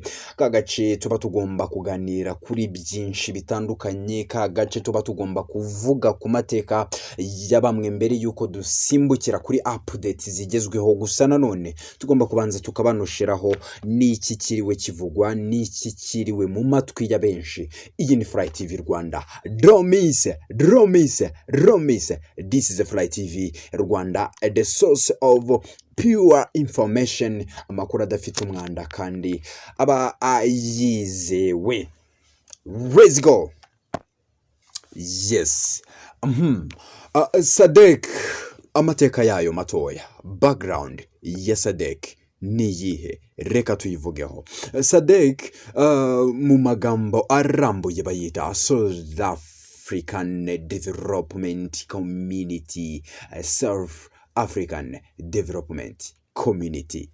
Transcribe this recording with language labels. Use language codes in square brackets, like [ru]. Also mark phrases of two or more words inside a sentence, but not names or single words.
[rw] Kagace tuba tugomba kuganira kuri byinshi bitandukanye, kagace tuba tugomba kuvuga ku mateka ya bamwe mbere yuko dusimbukira kuri updates zigezweho. Gusa nanone tugomba kubanza tukabanosheraho n'iki kiriwe kivugwa, n'iki kiriwe mu matwi ya benshi. Iyi ni Fly TV Rwanda. Romise. [en] This is the Fly TV Rwanda, the source of pure information. [rw] Amakuru adafite umwanda kandi aba ayizewe. [en] Let's go. Yes. [rw] Sadec, amateka yayo matoya. Background ya Sadec ni yihe? Reka tuyivugeho. Sadec mu magambo arambuye bayita South African Development Community, South African Development Community.